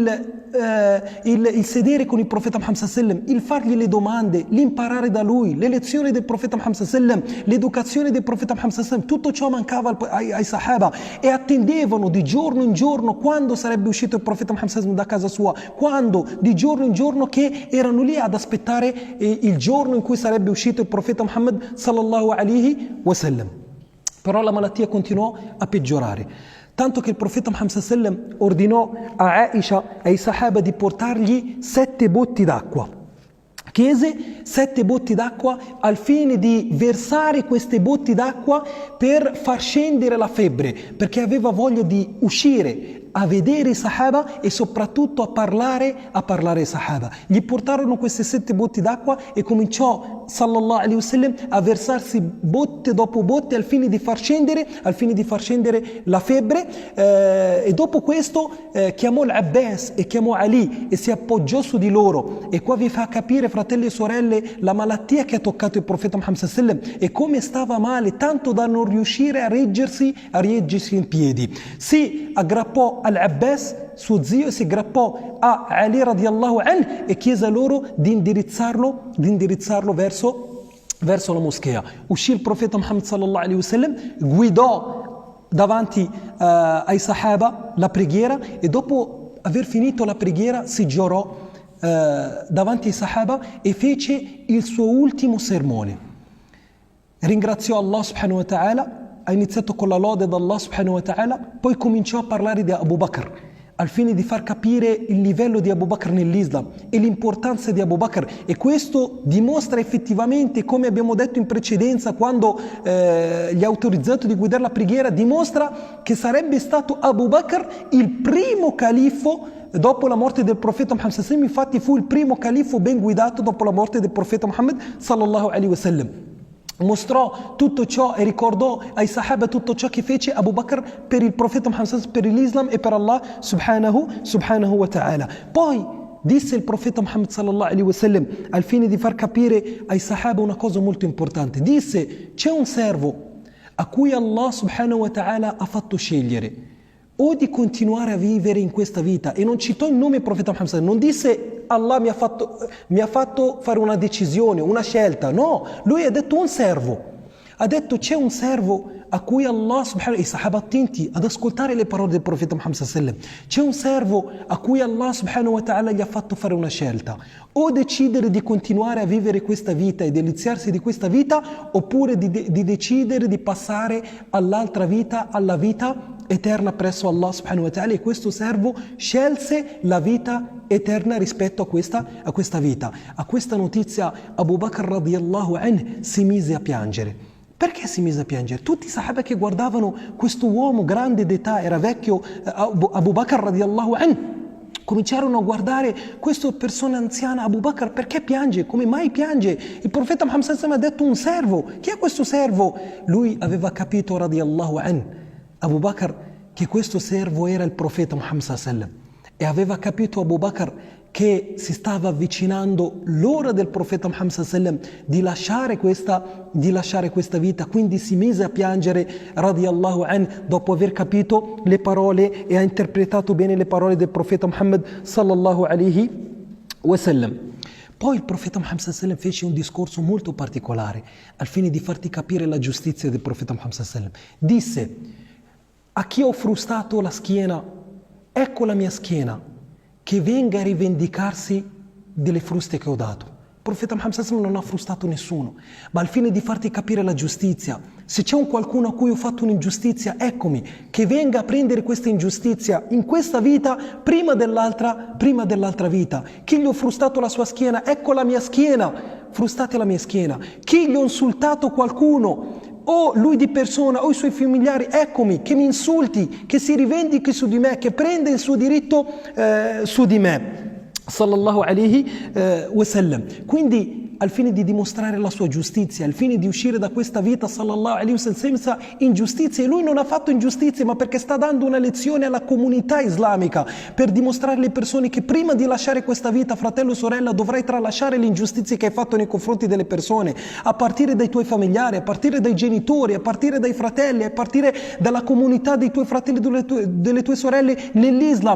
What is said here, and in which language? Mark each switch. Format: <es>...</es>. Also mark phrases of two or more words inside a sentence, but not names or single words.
<it>il sedere con il profeta Muhammad</it> <ar>صلى الله عليه وسلم,</ar> <it>il fargli le domande, l'imparare da lui, le lezioni del profeta Muhammad</it> <ar>صلى الله عليه وسلم,</ar> <it>l'educazione del profeta Muhammad</it> <ar>صلى الله عليه وسلم,</ar> <it>tutto ciò mancava ai Sahaba e attendevano di giorno in giorno quando sarebbe uscito il profeta Muhammad</it> <ar>صلى الله عليه وسلم</ar> <it>da casa sua, quando di giorno in giorno che erano lì ad aspettare il giorno in cui sarebbe uscito il profeta Muhammad</it> <ar>صلى الله عليه وسلم.</ar> <it>Però la malattia continuò a peggiorare, tanto che il profeta Muhammad</it> <ar>صلى الله عليه وسلم</ar> <it>ordinò a Aisha e ai Sahaba di portargli 7 botti d'acqua. Chiese 7 botti d'acqua al fine di versare queste botti d'acqua per far scendere la febbre, perché aveva voglia di uscire a vedere i Sahaba e soprattutto a parlare ai Sahaba. Gli portarono queste 7 botti d'acqua e cominciò</it> <ar>صلى الله عليه وسلم</ar> <it>a versarsi botte dopo botte al fine di far scendere la febbre, e dopo questo chiamò l'Abbas e chiamò Ali e si appoggiò su di loro. E qua vi fa capire, fratelli e sorelle, la malattia che ha toccato il profeta Muhammad</it> <ar>صلى الله عليه وسلم</ar> <it>e come stava male, tanto da non riuscire a reggersi in piedi. Si aggrappò all'Abbas, suo zio, e si aggrappò a Ali</it> <ar>رضي الله عنه</ar> <it>e chiese loro di indirizzarlo verso la moschea. Uscì il profeta Muhammad</it> <ar>صلى الله عليه وسلم,</ar> <it>guidò davanti ai Sahaba la preghiera e dopo aver finito la preghiera si giurò davanti ai Sahaba e fece il suo ultimo sermone. Ringraziò Allah</it> <ar>سبحانه وتعالى,</ar> <it>ha iniziato con la lode ad Allah</it> <ar>سبحانه وتعالى,</ar> <it>poi cominciò a parlare di Abu Bakr al fine di far capire il livello di Abu Bakr nell'Islam e l'importanza di Abu Bakr, e questo dimostra effettivamente, come abbiamo detto in precedenza quando gli ha autorizzato di guidare la preghiera, dimostra che sarebbe stato Abu Bakr il primo califfo dopo la morte del profeta Muhammad</it> <ar>صلى الله عليه وسلم.</ar> <it>Infatti fu il primo califfo ben guidato dopo la morte del profeta Muhammad</it> <ar>صلى الله عليه وسلم.</ar> <it>Mostrò tutto ciò e ricordò ai Sahaba tutto ciò che fece Abu Bakr per il profeta Muhammad, per l'Islam e per Allah</it> <ar>سبحانه وتعالى.</ar> <it>Poi disse il profeta Muhammad</it> <ar>صلى الله عليه وسلم</ar> <it>al fine di far capire ai Sahaba una cosa molto importante. Disse: c'è un servo a cui Allah</it> <ar>سبحانه وتعالى</ar> <it>ha fatto scegliere o di continuare a vivere in questa vita, e non citò il nome del profeta Muhammad, non disse Allah mi ha fatto fare una decisione, una scelta, no, lui ha detto un servo, ha detto c'è un servo a cui Allah subhanahu, i Sahaba attenti ad ascoltare le parole del profeta Muhammad</it> <ar>صلى الله عليه وسلم,</ar> <it>c'è un servo a cui Allah</it> <ar>سبحانه وتعالى</ar> <it>gli ha fatto fare una scelta, o decidere di continuare a vivere questa vita e deliziarsi di questa vita, oppure di decidere di passare all'altra vita, alla vita eterna presso Allah</it> <ar>سبحانه وتعالى.</ar> <it>E questo servo scelse la vita eterna rispetto a questa vita. A questa notizia Abu Bakr</it> <ar>رضي الله عنه</ar> <it>si mise a piangere. Perché si mise a piangere? Tutti i Sahaba che guardavano questo uomo grande d'età, era vecchio, Abu Bakr</it> <ar>رضي الله عنه,</ar> <it>cominciarono a guardare questa persona anziana, Abu Bakr, perché piange? Come mai piange? Il profeta Muhammad</it> <ar>صلى الله عليه وسلم</ar> <it>ha detto un servo. Chi è questo servo? Lui aveva capito</it> <ar>رضي الله عنه,</ar> <it>Abu Bakr, che questo servo era il profeta Muhammad</it> <ar>صلى الله عليه وسلم,</ar> <it>e aveva capito Abu Bakr che si stava avvicinando l'ora del profeta Muhammad</it> <ar>صلى الله عليه وسلم</ar> <it>di lasciare questa vita, quindi si mise a piangere</it> <ar>رضي الله عنه</ar> <it>dopo aver capito le parole e ha interpretato bene le parole del profeta Muhammad</it> <ar>صلى الله عليه وسلم.</ar> <it>Poi il profeta Muhammad</it> <ar>صلى الله عليه وسلم</ar> <it>fece un discorso molto particolare al fine di farti capire la giustizia del profeta Muhammad</it> <ar>صلى الله عليه وسلم.</ar> <it>Disse: a chi ho frustato la schiena, ecco la mia schiena, che venga a rivendicarsi delle fruste che ho dato. Il profeta Muhammad</it> <ar>صلى الله عليه وسلم</ar> <it>non ha frustato nessuno, ma al fine di farti capire la giustizia, se c'è un qualcuno a cui ho fatto un'ingiustizia, eccomi, che venga a prendere questa ingiustizia in questa vita prima dell'altra vita. Chi gli ho frustato la sua schiena, ecco la mia schiena, frustate la mia schiena. Chi gli ho insultato qualcuno, o lui di persona o i suoi familiari, eccomi, che mi insulti, che si rivendichi su di me, che prenda il suo diritto su di me.</it> <ar>صلى الله عليه وسلم.</ar> <it>Quindi al fine di dimostrare la sua giustizia, al fine di uscire da questa vita,</it> <ar>صلى الله عليه وسلم,</ar> <it>senza ingiustizie. E lui non ha fatto ingiustizie, ma perché sta dando una lezione alla comunità islamica, per dimostrare alle persone che prima di lasciare questa vita, fratello o sorella, dovrai tralasciare le ingiustizie che hai fatto nei confronti delle persone, a partire dai tuoi familiari, a partire dai genitori, a partire dai fratelli, a partire dalla comunità dei tuoi fratelli e delle tue sorelle nell'Islam.</it>